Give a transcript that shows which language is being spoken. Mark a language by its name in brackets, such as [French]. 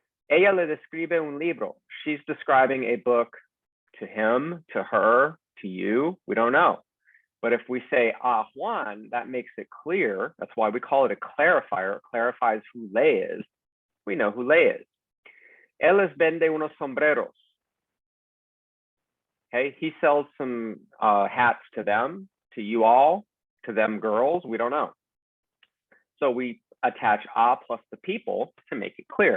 [Spanish] Ella le describe un libro. [English] She's describing a book to him, to her, to you. We don't know. But if we say a Juan, that makes it clear. That's why we call it a clarifier. It clarifies who le is. We know who le is. [Spanish] Él les vende unos sombreros. [English] Okay, he sells some hats to them, to you all, to them girls. We don't know. So we attach a plus the people to make it clear.